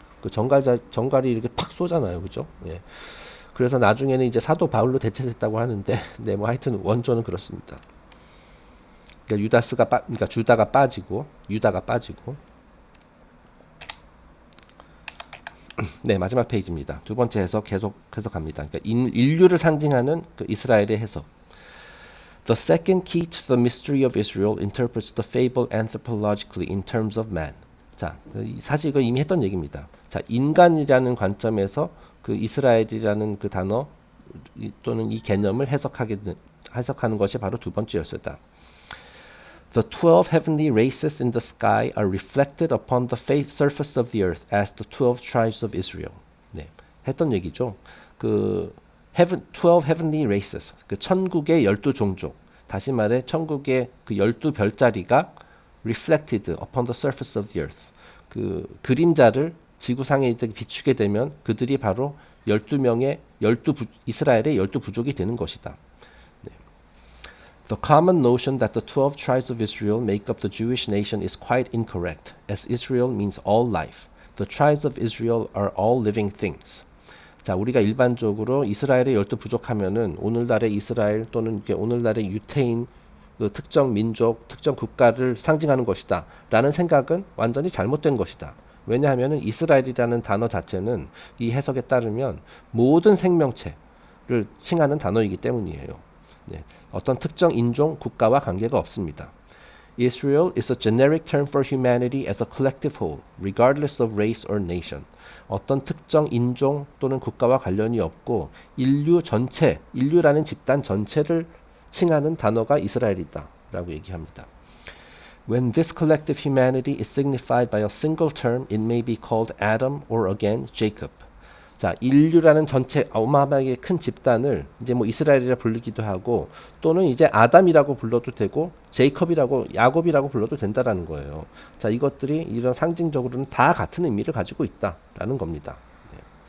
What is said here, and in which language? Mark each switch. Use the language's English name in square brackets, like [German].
[Korean] 그 전갈이 이렇게 팍 쏘잖아요. 그죠? 예. 그래서 나중에는 이제 사도 바울로 대체됐다고 하는데, 네, 뭐 하여튼 원조는 그렇습니다. 그러니까 그러니까 유다가 빠지고. 네, 마지막 페이지입니다. 두 번째 해석 계속 해석합니다. 그러니까 인류를 상징하는 그 이스라엘의 해석. [English] The second key to the mystery of Israel interprets the fable anthropologically in terms of man. [Korean] 자, 사실 이거 이미 했던 얘기입니다. 자, 인간이라는 관점에서 그 이스라엘이라는 그 단어 또는 이 개념을 해석하는 것이 바로 두 번째 열쇠다. [English] The 12 heavenly races in the sky are reflected upon the surface of the earth as the 12 tribes of Israel. [Korean] 네, 했던 얘기죠. 그 12 [English] heavenly races, [Korean] 그 천국의 12종족. 다시 말해 천국의 그 12별자리가 [English] reflected upon the surface of the earth. [Korean] 그 그림자를 지구상에 비추게 되면 그들이 바로 12명의 이스라엘의 12부족이 되는 것이다. [English] The common notion that the 12 tribes of Israel make up the Jewish nation is quite incorrect, as Israel means all life. The tribes of Israel are all living things. [Korean] 자, 우리가 일반적으로 이스라엘의 12부족 하면은 오늘날의 이스라엘 또는 오늘날의 유태인 그 특정 민족, 특정 국가를 상징하는 것이다 라는 생각은 완전히 잘못된 것이다. 왜냐하면 이스라엘이라는 단어 자체는 이 해석에 따르면 모든 생명체를 칭하는 단어이기 때문이에요. 네, 어떤 특정 인종, 국가와 관계가 없습니다. [English] Israel is a generic term for humanity as a collective whole, regardless of race or nation. [Korean] 어떤 특정 인종 또는 국가와 관련이 없고 인류라는 집단 전체를 칭하는 단어가 이스라엘이다 라고 얘기합니다. [English] When this collective humanity is signified by a single term, it may be called Adam or again Jacob. [Korean] 자, 인류라는 전체 어마어마하게 큰 집단을 이제 뭐 이스라엘이라 부르기도 하고 또는 이제 아담이라고 불러도 되고 야곱이라고 불러도 된다라는 거예요. 자, 이것들이 이런 상징적으로는 다 같은 의미를 가지고 있다라는 겁니다. 네.